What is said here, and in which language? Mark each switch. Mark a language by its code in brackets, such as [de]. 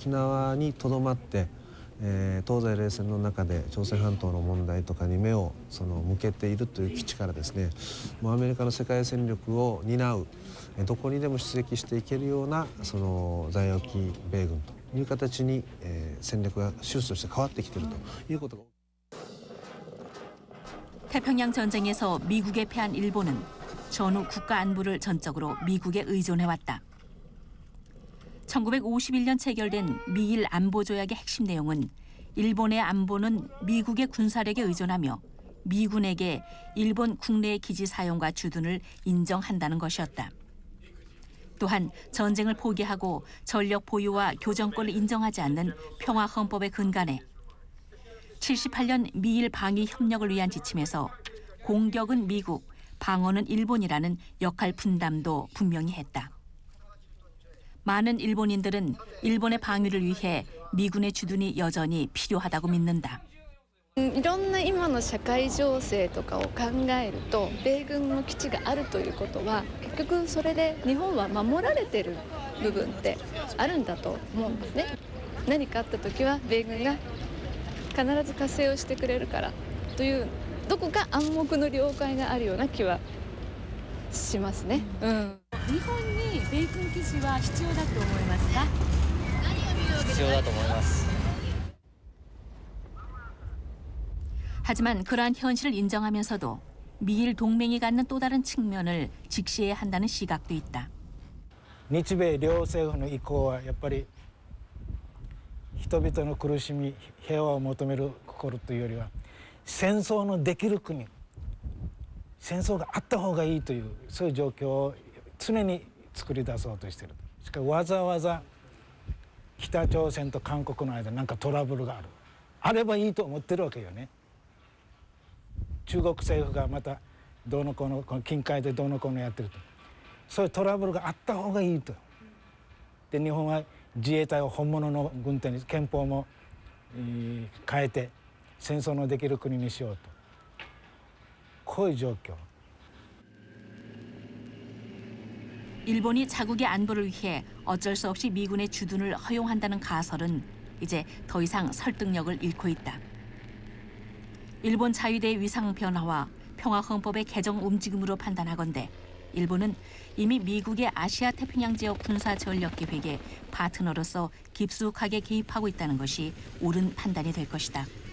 [ja] 沖縄にとどまって、東西冷戦の中で朝鮮半島の問題とかに目を向けているという基地からですね、もうアメリカの世界戦力を担う、どこにでも出撃していけるような在沖米軍という形に、戦略がシフトとして変わってきているということが。 [ko] 태평양 전쟁에서 미국에 패한 일본은 전후 국가 안보를 전적으로 미국에 의존해왔다. 1951년 체결된 미일 안보 조약의 핵심 내용은 일본의 안보는 미국의 군사력에 의존하며 미군에게 일본 국내의 기지 사용과 주둔을 인정한다는 것이었다. 또한 전쟁을 포기하고 전력 보유와 교정권을 인정하지 않는 평화헌법의 근간에 78년 미일 방위 협력을 위한 지침에서 공격은 미국, 방어는 일본이라는 역할 분담도 분명히 했다. 많은 일본인들은 일본의 방위를 위해 미군의 주둔이 여전히 필요하다고 믿는다. [ja] いろんな今の社会情勢とかを考えると米軍の基地があるということは結局それで日本は守られてる部分ってあるんだと思うんですね。何かあった時は米軍が必ず加勢をしてくれるからというどこか暗黙の了解があるような気はしますね。日本に米軍基地は必要だと思いますか？必要だと思います。 [ko] 하지만 그러한 현실을 인정하면서도 미일 동맹이 갖는 또 다른 측면을 직시해야 한다는 시각도 있다. [ja] 日米両政府の意向はやっぱり人々の苦しみ、平和を求める心というよりは戦争のできる国、戦争があった方がいいというそういう状況を常に作り出そうとしている。しかしわざわざ北朝鮮と韓国の間に何かトラブルがあればいいと思ってるわけよね。中国政府がまたどうのこの近海でどうのこのやってるとそういうトラブルがあった方がいいと。で日本は自衛隊を本物の軍隊に憲法も変えて戦争のできる国にしようとこういう状況。 [ko] 일본이 자국의 안보를 위해 어쩔 수 없이 미군의 주둔을 허용한다는 가설은 이제 더 이상 설득력을 잃고 있다. 일본 자위대의 위상 변화와 평화헌법의 개정 움직임으로 판단하건대 일본은 이미 미국의 아시아 태평양 지역 군사 전력 계획의 파트너로서 깊숙하게 개입하고 있다는 것이 옳은 판단이 될 것이다.